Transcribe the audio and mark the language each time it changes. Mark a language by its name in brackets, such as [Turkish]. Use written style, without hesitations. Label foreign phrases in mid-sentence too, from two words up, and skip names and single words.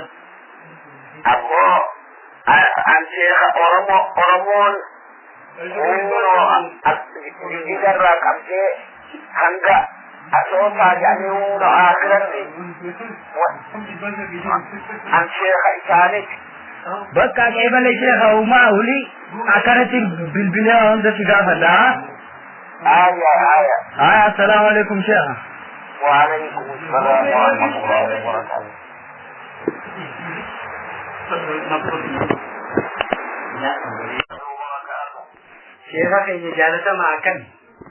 [Oromo] Ammoo an sheekha Oromoon jijjigarraa qabdee hanga asootaa jedhanii hunda akhiratti an sheekha isaaniiti. Bakka qeebale sheekha uumaa hulii akkanatti bilbilee hunda si gaafadha. [Arabic] السلام عليكم شيخ. وعليكم السلام ورحمة الله وبركاته. شيخ كي جالس معك